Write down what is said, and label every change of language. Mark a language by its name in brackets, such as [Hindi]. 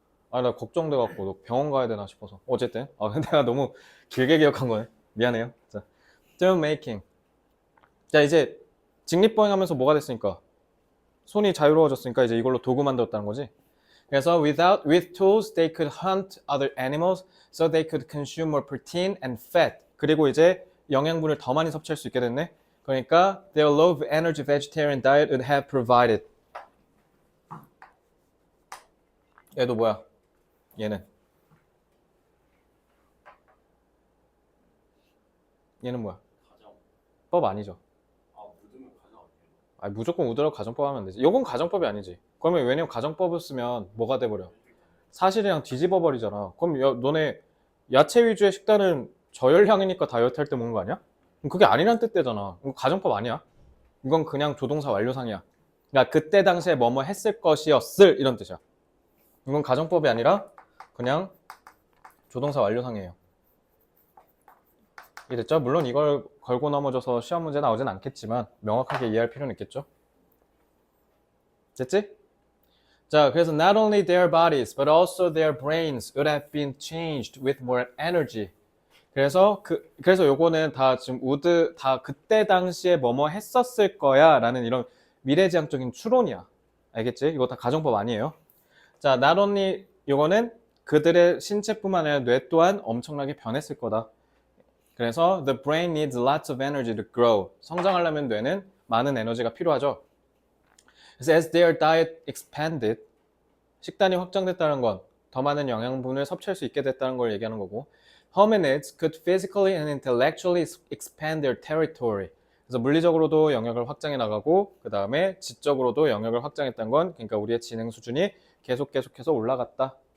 [Korean] 나 걱정돼갖고 너 병원 가야 되나 싶어서. 어쨌든 내가 너무 길게 기억한 거네. 미안해요. 자, film making. 자, 이제 직립보행하면서 뭐가 됐으니까 손이 자유로워졌으니까 이제 이걸로 도구 만들었다는 거지. 그래서 [English] with tools they could hunt other animals so they could consume more protein and fat. [Korean] 그리고 이제 영양분을 더 많이 섭취할 수 있게 됐네. [English] 그러니까 their low energy vegetarian diet would have provided. [Korean] 얘도 뭐야? 얘는 뭐야? 법 아니죠. 묻으면 가정 아니에요? 아니, 무조건 우드라고 가정법 하면 되지. 이건 가정법이 아니지. 그러면 왜냐면 가정법을 쓰면 뭐가 돼버려? 사실이랑 뒤집어 버리잖아. 그럼 너네 야채 위주의 식단은 저열량이니까 다이어트 할 때 먹는 거 아니야? 그럼 그게 아니란 뜻대잖아. 이건 가정법 아니야. 이건 그냥 조동사 완료상이야. 그러니까 그때 당시에 뭐뭐 했을 것이었을 이런 뜻이야. 이건 가정법이 아니라 그냥 조동사 완료상이에요. 이해됐죠? 물론 이걸 걸고 넘어져서 시험 문제 나오진 않겠지만 명확하게 이해할 필요는 있겠죠? 됐지? 자, 그래서 [English] not only their bodies but also their brains would have been changed with more energy. [Korean] 그래서 요거는 다 지금 would 다 그때 당시에 뭐뭐 했었을 거야 라는 이런 미래지향적인 추론이야. 알겠지? 이거 다 가정법 아니에요. 자, [English] not only [Korean] 요거는 그들의 신체뿐만 아니라 뇌 또한 엄청나게 변했을 거다. 그래서 [English] the brain needs lots of energy to grow. [Korean] 성장하려면 뇌는 많은 에너지가 필요하죠. 그래서 [English] as their diet expanded, [Korean] 식단이 확장됐다는 건 더 많은 영양분을 섭취할 수 있게 됐다는 걸 얘기하는 거고, [English] hominids could physically and intellectually expand their territory. [Korean] 그래서 물리적으로도 영역을 확장해 나가고 그 다음에 지적으로도 영역을 확장했다는 건 그러니까 우리의 지능 수준이 계속해서 올라갔다.